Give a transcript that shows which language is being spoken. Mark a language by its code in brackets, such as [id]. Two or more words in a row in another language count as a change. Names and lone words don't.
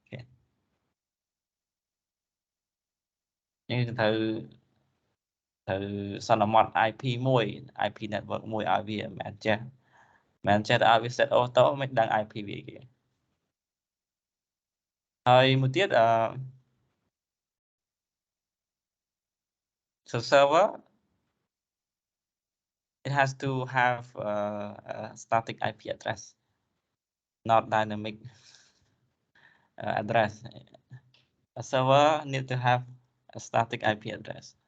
[km] យើងត្រូវសន្មត IP មួយ [en] IP network [km] មួយឲ្យវាមិនចេះឲ្យវា [en] set auto [km] មិនដឹង IP វាគេ ហើយមួយទៀត [en] so server it has to have a static IP address, not dynamic address. A server need to have a static IP address.